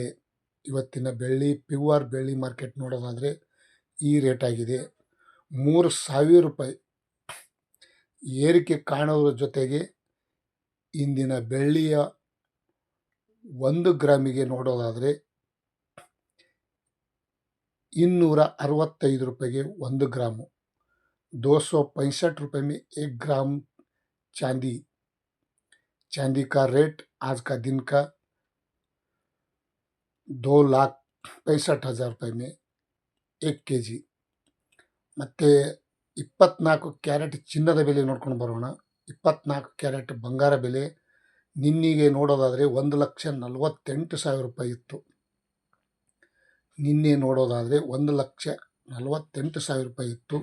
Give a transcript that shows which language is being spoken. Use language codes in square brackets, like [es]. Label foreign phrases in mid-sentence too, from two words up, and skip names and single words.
[kn] ಇವತ್ತಿನ ಬೆಳ್ಳಿ ಪ್ಯೂರ್ ಬೆಳ್ಳಿ ಮಾರ್ಕೆಟ್ ನೋಡೋದಾದರೆ ಈ ರೇಟ್ ಆಗಿದೆ. 3,000 ರೂಪಾಯಿ ಏರಿಕೆ ಕಾಣುವುದರ ಜೊತೆಗೆ ಇಂದಿನ ಬೆಳ್ಳಿಯ 1 ಗ್ರಾಮಿಗೆ ನೋಡೋದಾದರೆ [hi] 265 रुपये 1 ग्राम, 265 रुपये में 1 ग्राम चांदी का रेट आज का दिन का 2,65,000 रुपये में 1 kg. [kn] ಮತ್ತು 24 ಕ್ಯಾರೆಟ್ ಚಿನ್ನದ ಬೆಲೆ ನೋಡ್ಕೊಂಡು ಬರೋಣ. 24 ಕ್ಯಾರೆಟ್ ಬಂಗಾರ ಬೆಲೆ ನಿನ್ನೆಗೆ ನೋಡೋದಾದರೆ 1,48,000 ರೂಪಾಯಿ ಇತ್ತು. ನಿನ್ನೆ ನೋಡೋದಾದರೆ 1,48,000 ರೂಪಾಯಿ ಇತ್ತು.